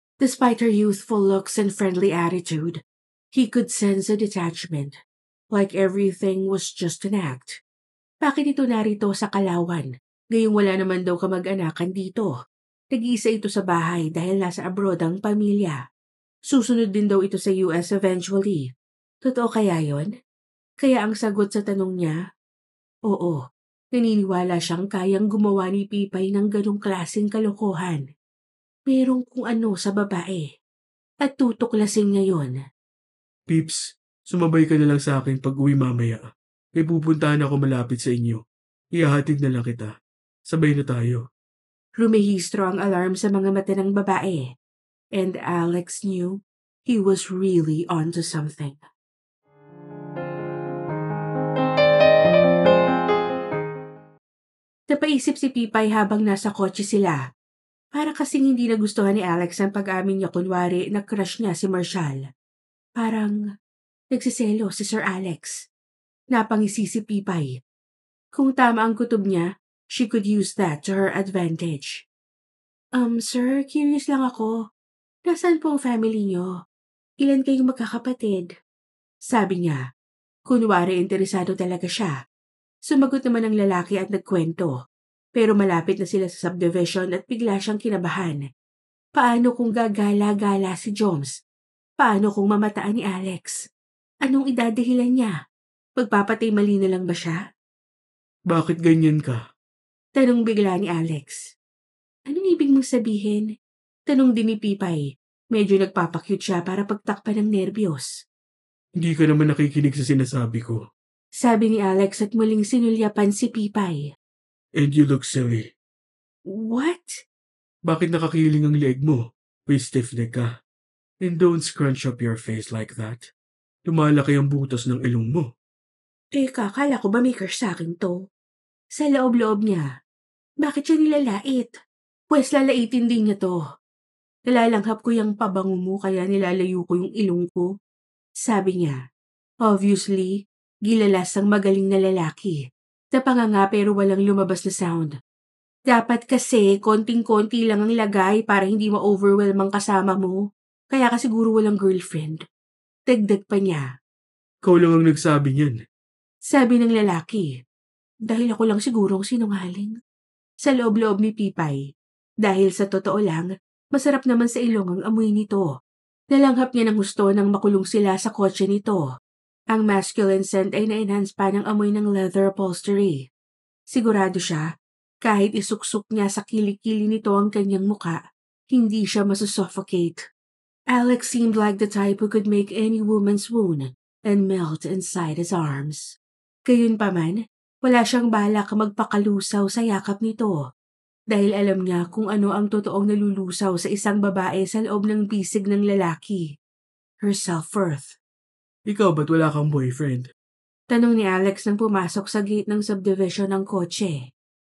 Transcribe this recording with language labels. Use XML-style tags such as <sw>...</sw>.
<en>Despite her youthful looks and friendly attitude, he could sense a detachment, like everything was just an act.</en> <tl>Bakit ito narito sa Kalawan? Gayong wala naman daw kamag-anakan dito. Nag-iisa ito sa bahay dahil nasa abroad ang pamilya. Susunod din daw ito sa US eventually. Totoo kaya yon? Kaya ang sagot sa tanong niya, oo, naniniwala siyang kayang gumawa ni Pipay ng ganong klaseng kalokohan. Merong kung ano sa babae. At tutuklasin niya yon. Pips, sumabay ka na lang sa akin pag uwi mamaya. May pupuntahan ako malapit sa inyo. Ihahatid na lang kita. Sabay na tayo. Rumehistro ang alarm sa mga mata ng babae.</tl> <en>And Alex knew he was really onto something.</en> <tl>Napaisip si Pipay habang nasa kotse sila. Para kasing hindi nagustuhan ni Alex ang pag-amin niya kunwari na crush niya si Marshall. Parang nagsiselo si Sir Alex. Napangisi si Pipay. Kung tama ang kutob niya,</tl> <en>she could use that to her advantage.</en> <tl>Sir, curious lang ako. Nasaan po ang family niyo? Ilan kayong magkakapatid? Sabi niya. Kunwari interesado talaga siya. Sumagot naman ang lalaki at nagkwento. Pero malapit na sila sa subdivision at bigla siyang kinabahan. Paano kung gagala-gala si Joms? Paano kung mamataan ni Alex? Anong idadahilan niya? Magpapatay mali na lang ba siya? Bakit ganyan ka? Tanong bigla ni Alex. Anong ibig mong sabihin? Tanong din ni Pipay. Medyo nagpapakyut siya para pagtakpan ng nerbiyos. Hindi ka naman nakikinig sa sinasabi ko. Sabi ni Alex at muling sinulyapan si Pipay.</tl> <en>And you look silly. What?</en> <tl>Bakit nakakiling ang leeg mo? May stiff neck ka.</tl> <en>And don't scrunch up your face like that.</en> <tl>Lumalaki ang butas ng ilong mo. Teka, kala ko ba may crush sa akin to? Sa loob-loob niya. Bakit siya nilalait? Pwes lalaitin din niya to. Nalalanghap ko yung pabango mo kaya nilalayo ko yung ilong ko. Sabi niya. Obviously, gilalas ang magaling na lalaki. Napanganga pero walang lumabas na sound. Dapat kasi konting-konti lang ang lagay para hindi ma-overwhelm ang kasama mo. Kaya ka siguro walang girlfriend. Dagdag pa niya. Ikaw lang ang nagsabi niyan. Sabi ng lalaki. Dahil ako lang siguro ang sinungaling. Sa loob-loob ni Pipay. Dahil sa totoo lang, masarap naman sa ilong ang amoy nito. Nalanghap niya ng gusto nang makulong sila sa kotse nito. Ang masculine scent ay na-enhance pa ng amoy ng leather upholstery. Sigurado siya, kahit isuksok niya sa kilikili nito ang kanyang muka, hindi siya masusuffocate.</tl> <en>Alex seemed like the type who could make any woman swoon and melt inside his arms.</en> <tl>Gayunpaman, wala siyang balak magpakalusaw sa yakap nito. Dahil alam niya kung ano ang totoong nalulusaw sa isang babae sa loob ng bisig ng lalaki.</tl> <en>Her self-worth.</en> <tl>Ikaw ba't wala kang boyfriend? Tanong ni Alex nang pumasok sa gate ng subdivision ng kotse.</tl>